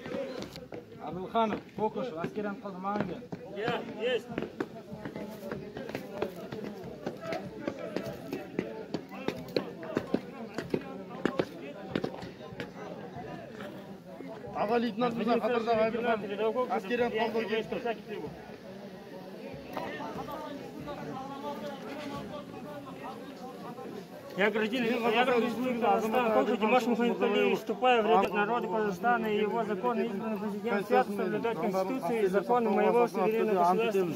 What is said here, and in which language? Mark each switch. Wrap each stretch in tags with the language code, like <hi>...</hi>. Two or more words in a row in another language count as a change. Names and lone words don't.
<kk>Абылханов, Кокушев, әскери ант қалды маған кел.</kk> <ru>Есть.</ru> <kk>Аға лейтенант Мырза, қатардағы Абылханов, әскери ант қабылдауға келді.</kk> <ru>Я гражданин Республики Казахстан, Кокушев Димаш Мухаммедалиевич, вступая в ряды народа Казахстана и его законно избранный президент, свято соблюдать Конституцию и законы моего суверенного государства.</ru>